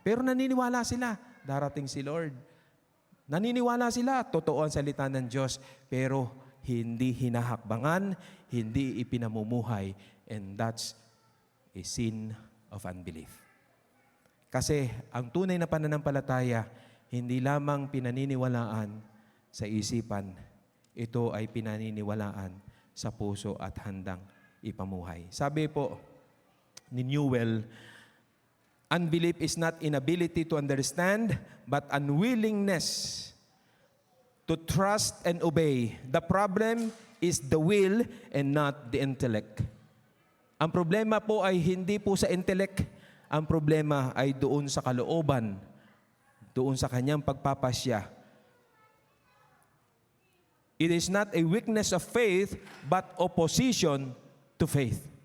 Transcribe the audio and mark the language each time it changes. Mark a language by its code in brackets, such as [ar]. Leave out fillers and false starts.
[tl] Pero naniniwala sila, darating si Lord. Naniniwala sila, totoo ang salita ng Diyos, pero hindi hinahakbangan, hindi ipinamumuhay, [en] and that's a sin of unbelief. [tl] Kasi ang tunay na pananampalataya, hindi lamang pinaniniwalaan sa isipan, ito ay pinaniniwalaan sa puso at handang ipamuhay. Sabi po ni [en] Newell, unbelief is not inability to understand, but unwillingness to trust and obey. The problem is the will and not the intellect. [tl] Ang problema po ay hindi po sa intellect. Ang problema ay doon sa kalooban, doon sa kanyang pagpapasya. [en] It is not a weakness of faith, but opposition to faith.